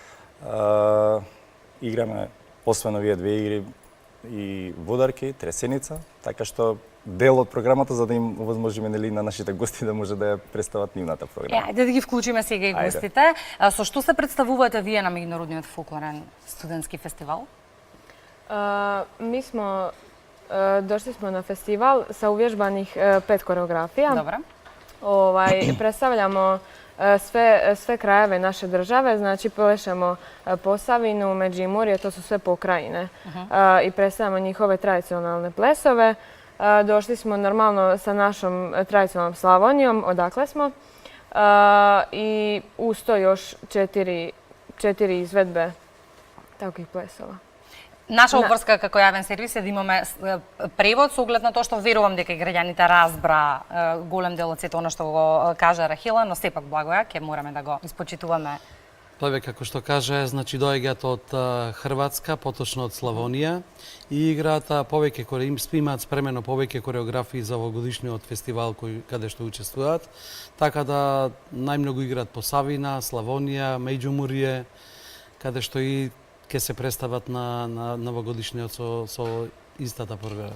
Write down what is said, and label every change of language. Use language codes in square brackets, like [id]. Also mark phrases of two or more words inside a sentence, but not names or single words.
[mk] Играме освен овие две игри и Водарки, Тресеница, така што дел од програмата за да им овозможиме нели на нашите гости да може да ја представат нивната програма. Ајде да ги вклучиме сега и гостите. Со што се представувате вие на Меѓународниот фолклорен студентски фестивал? [hr] Mi smo, došli smo na festival sa uvježbanih 5 koreografija. Dobro. Predstavljamo sve krajeve naše države, znači plešemo Posavinu, Međimurje, to su sve pokrajine. I predstavljamo njihove tradicionalne plesove. Došli smo normalno sa našom tradicionalnom Slavonijom, odakle smo. I uz to još 4 izvedbe takvih plesova. [mk] Наша обврска како јавен сервис е да имаме превод со оглед на тоа што верувам дека граѓаните разбра голем дел од сето она што го кажа Рахила, но сепак Благоја ќе мораме да го испочитуваме. Тоа како што кажа, значи доаѓаат од Хрватска, поточно од Славонија и играат повеќе имаат спремено повеќе кореографии за овогодишниот фестивал каде што учествуваат, така да најмногу играат Посавина, Славонија, Меѓумурје, каде што и ќе се представат на новогодишниот со истата програма.